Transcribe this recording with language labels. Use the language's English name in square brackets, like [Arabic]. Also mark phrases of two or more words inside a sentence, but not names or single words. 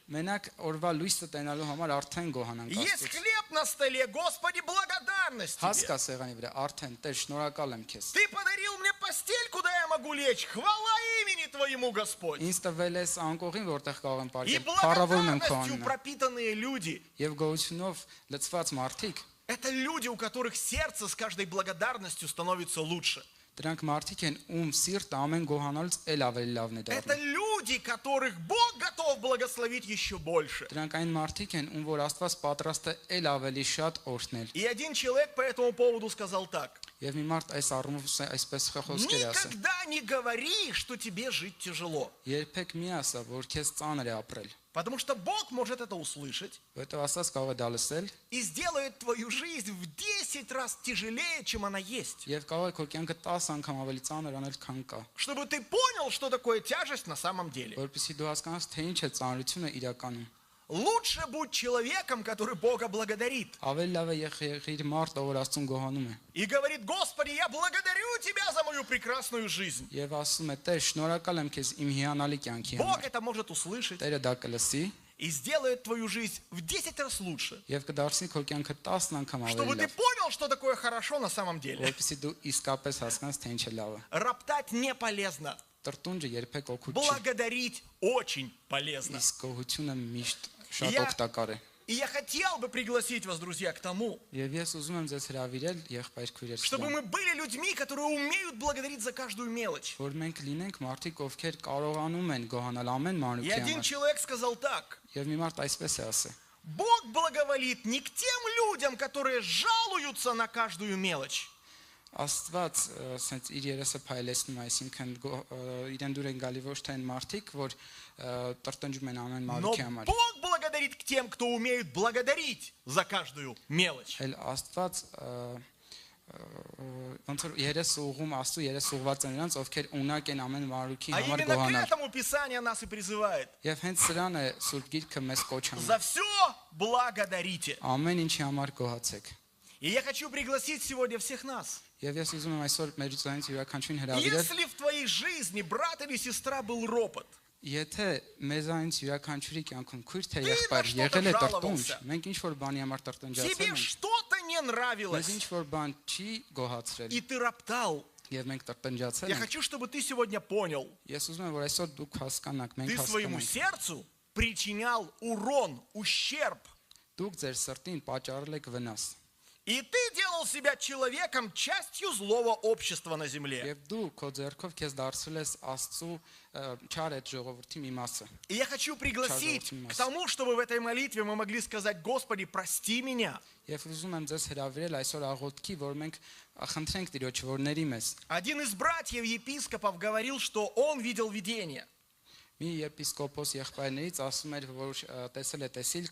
[Armenian] Մենակ օրվա լույսը տենալու համար արդեն գոհանանք [Russian] Есть [Armenian] Աստծուց։ [Russian] хлеб на столе, Господи, благодарность [Armenian] Հաս [Russian] Тебе. [Armenian] կա սեղանի վրա, արդեն Տեր շնորհակալ եմ քեզ։ [Russian] Ты подарил мне постель, куда я могу лечь. Хвала имени Твоему, Господь. [Armenian] Ինձ տվել ես անկողին, որտեղ կարող եմ [Russian] И [Armenian] ապարել։ Փառավորում եմ քո [Russian] благодарностью [Armenian] անունը։ [Russian] пропитанные люди. [Armenian] Եվ գոհությունով լցված մարդիկ, [Russian] Это люди, у которых сердце с каждой благодарностью становится лучше. [Armenian] դրանք մարդիկ են, ում սիրտը ամեն գոհանալուց էլ ավելի լավն է [Russian] Это [Armenian] դառնում։ [Russian] люди, которых Бог готов благословить еще больше. [Armenian] Դրանք այն մարդիկ են, ում որ Աստված պատրաստ է էլ ավելի շատ օրհնել։ [Russian] И один человек по этому поводу сказал так. [Armenian] Եվ մի մարդ այս առումով այսպես խոսքեր ասա. [Russian] Никогда не говори, что тебе жить тяжело. [Armenian] Երբեք մի ասա, որ քեզ ծանր է ապրել, [Russian] Потому что Бог может это услышать [Armenian] որովհետև Աստված կարող է դա լսել [Russian] и сделает твою жизнь в 10 раз тяжелее, чем она есть. [Armenian] եւ կարող է քո կյանքը 10 անգամ ավելի ծանր անել, քան կա, [Russian] Чтобы ты понял, что такое тяжесть на самом деле. [Armenian] որովհետեւ դու հասկանաս, թե ինչ է ծանրությունը իրականում։ [Russian] Лучше будь человеком, который Бога благодарит. [Armenian] Ավելի լավ է եղիր մարդ, ով Աստծուն գոհանում է [Russian] И говорит: Господи, я благодарю Тебя за мою прекрасную жизнь. [Armenian] եւ ասում է. Տեր, շնորհակալ եմ քեզ իմ հիանալի կյանքի [Russian] Бог [Armenian] համար։ [Russian] это может услышать [Armenian] Տերը դա կլսի [Russian] и сделает твою жизнь в 10 раз лучше. [Armenian] եւ կդարձնի քո կյանքը 10 անգամ [Russian] Чтобы [Armenian] ավելի [Russian] ты [Armenian] լավ, [Russian] понял, что такое хорошо на самом деле. [Armenian] որովհետեւ դու իսկապես հասկանաս, թե ինչ է լավը։ [Russian] Роптать не полезно. [Armenian] Տրտունջը երբեք օգուտ չի, [Russian] Благодарить очень полезно. [Armenian] իսկ գոհությունը միշտ շատ [Russian] Я- [Armenian] օգտակար է։ [Russian] И я хотел бы пригласить вас, друзья, к тому, [Armenian] Եվ ես ուզում եմ ձեզ հրավիրել եղբայր քույրեր, [Russian] чтобы мы были людьми, которые умеют благодарить за каждую мелочь. [Armenian] որ մենք լինենք մարդիկ, ովքեր կարողանում են գոհանալ ամեն [Russian] И [Armenian] մանրուքի [Russian] один [Armenian] համար։ [Russian] человек сказал так: [Armenian] Եվ մի մարդ այսպես է ասել. [Russian] Бог благоволит не к тем людям, которые жалуются на каждую мелочь, [Armenian] Աստված ասենց իր երեսը փայլեցնում, այսինքն իրեն դուր են գալի ոչ թե այն մարդիկ, որ տրտնջում են ամեն [Russian] но [Armenian] մանրուքի համար, [Russian] Бог благодарит к тем, кто умеет благодарить за каждую мелочь. [Armenian] այլ Աստված ոնց որ երես ուղում Աստծո երես ուղված են նրանց, ովքեր ունակ են ամեն մանրուքի [Russian] А [Armenian] համար [Russian] именно к [Armenian] գոհանալ։ [Russian] этому Писание нас и призывает. [Armenian] Եվ հենց սրան է Սուրբ Գիրքը մեզ կոչ անում։ [Russian] За все благодарите. [Armenian] Ամեն ինչի համար գոհացեք։ [Russian] И я хочу пригласить сегодня всех нас. [Armenian] Եվ ես ուզում եմ այսօր մեր ցույց յուրաքանչյուրին հրավիրել, [Russian] Если в твоей жизни брат или сестра был ропот, [Armenian] եթե մեզանից յուրաքանչյուրի կյանքում քույր թե Դու եղբայր ինչ-որ եղել է տրտունջ, [Russian] ժալավался։ [Armenian] մենք ինչ որ բանի համար տրտնջացել [Russian] тебе [Armenian] ենք, [Russian] что-то не [Armenian] մեզ [Russian] нравилось, [Armenian] ինչ որ բան չի գոհացրել, [Russian] и ты роптал, [Armenian] եւ մենք տրտնջացել [Russian] я [Armenian] ենք, [Russian] хочу, чтобы ты сегодня понял, [Armenian] ես ուզում եմ որ այսօր դուք հասկանաք, մենք [Russian] ты своему [Armenian] հասկանանք, [Russian] сердцу причинял урон, ущерб. [Armenian] դուք ձեր սրտին պատճառել եք վնաս, [Russian] И ты делал себя человеком, частью злого общества на земле. [Armenian] եւ դու քո ձեռքով քեզ դարձրել ես Աստծո չար այդ ժողովրդի մի մասը, [Russian] И я хочу пригласить Пожалуйста, к тому, чтобы в этой молитве мы могли сказать: Господи, прости меня. [Armenian] եւ ուզում եմ ձեզ հրավիրել այսօր աղոթքի, որ մենք խնդրենք Տիրոջը, որ ների մեզ։ [Russian] Один из братьев епископов говорил, что он видел видение, [Armenian] Մի եպիսկոպոս եղբայրներից ասում էր, որ տեսել է տեսիլք,